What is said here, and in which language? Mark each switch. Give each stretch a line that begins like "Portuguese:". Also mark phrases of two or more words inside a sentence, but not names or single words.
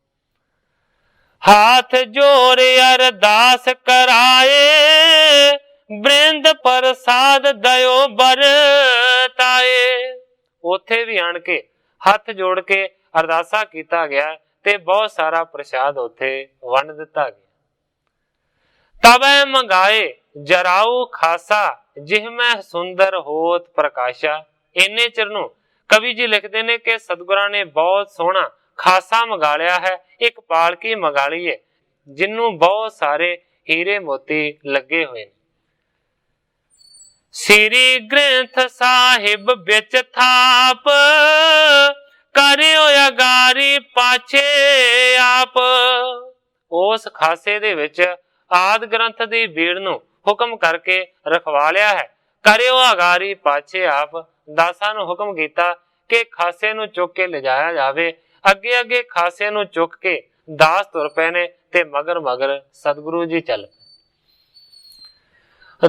Braj: हाथ जोड़ अरदास कराए, बृंद प्रसाद दयो बरताए।
Punjabi: ਉਥੇ ਭੀ ਆਨ ਕੇ ਹਥ ਜੋੜ ਕੇ ਅਰਦਾਸਾ ਕੀਤਾ ਗਿਆ ਤੇ ਬਹੁਤ ਸਾਰਾ ਪ੍ਰਸਾਦ ਉਥੇ ਵੰਡ ਦਿੱਤਾ ਗਿਆ।
Braj: तबै मंगाए जराऊ खासा, जिह में सुंदर होत प्रकाशा।
Punjabi: ਇੰਨੇ ਚਿਰਨੋਂ ਕਵੀ ਜੀ ਲਿਖਤੇ ਨੇ ਕਿ ਸਤਗੁਰਾਂ ਨੇ ਬਹੁਤ ਸੋਹਣਾ ਖਾਸਾ ਮੰਗਾ ਲਿਆ ਹੈ, ਏਕ ਪਾਲਕੀ ਮੰਗਾ ਲੀ ਹੈ ਜਿਨ੍ਹੋਂ ਬਹੁਤ ਸਾਰੇ ਹੀਰੇ ਮੋਤੀ ਲਗੇ ਹੁਏ।
Braj: श्री ग्रंथ साहिब बिच थाप, करियो अगारी पाछे आप।
Punjabi: ਉਸ ਖਾਸੇ ਦੇ ਵਿੱਚ ਆਦ ਗ੍ਰੰਥ ਦੀ ਬੀੜ ਨੂੰ ਹੁਕਮ ਕਰਕੇ ਰਖਵਾ ਲਿਆ ਹੈ।
Braj: करियो अगारी पाछे आप।
Punjabi: ਦਾਸਾਂ ਨੂੰ ਹੁਕਮ ਕੀਤਾ ਕਿ ਖਾਸੇ ਨੂੰ ਚੁੱਕ ਕੇ ਲਿਜਾਇਆ ਜਾਵੇ। ਅੱਗੇ ਅੱਗੇ ਖਾਸੇ ਨੂੰ ਚੁੱਕ ਕੇ ਦਾਸ ਤੁਰ ਪਏ ਨੇ ਤੇ ਮਗਰ ਮਗਰ ਸਤਿਗੁਰੂ ਜੀ ਚੱਲ ਪਏ।